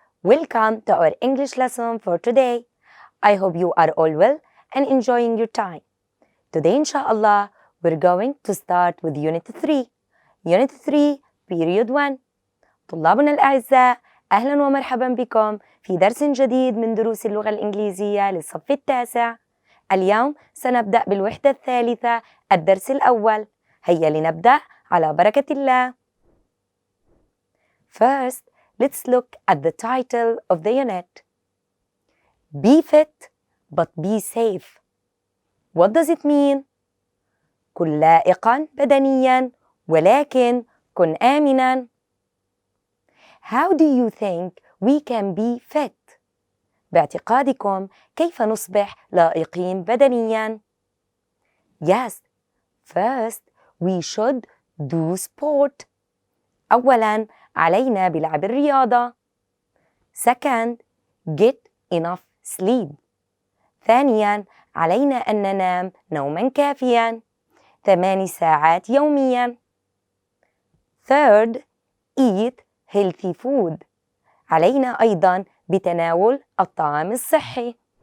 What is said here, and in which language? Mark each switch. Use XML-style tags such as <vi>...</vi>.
<en>Welcome to our English lesson for today. I hope you are all well and enjoying your time. Today, inshallah, we're going to start with Unit 3. Unit 3, Period 1.</en> <ar>طلابنا الأعزاء، أهلا ومرحبا بكم في درس جديد من دروس اللغة الإنجليزية للصف التاسع. اليوم سنبدأ بالوحدة الثالثة، الدرس الأول. هيا لنبدأ على بركة الله.</ar> <en>First, let's look at the title of the unit. Be fit, but be safe. What does it mean?</en> <ar>كن لائقاً بدنياً ولكن كن آمناً.</ar> <en>How do you think we can be fit?</en> <ar>باعتقادكم كيف نصبح لائقين بدنياً؟</ar> <en>Yes, first we should do sport.</en> <ar>أولاً علينا بلعب الرياضة.</ar> <en>Second, get enough sleep.</en> <ar>ثانياً علينا أن ننام نوماً كافياً 8 ساعات يومياً.</ar> <en>Third, eat healthy food.</en> <ar>علينا أيضاً بتناول الطعام الصحي.</ar>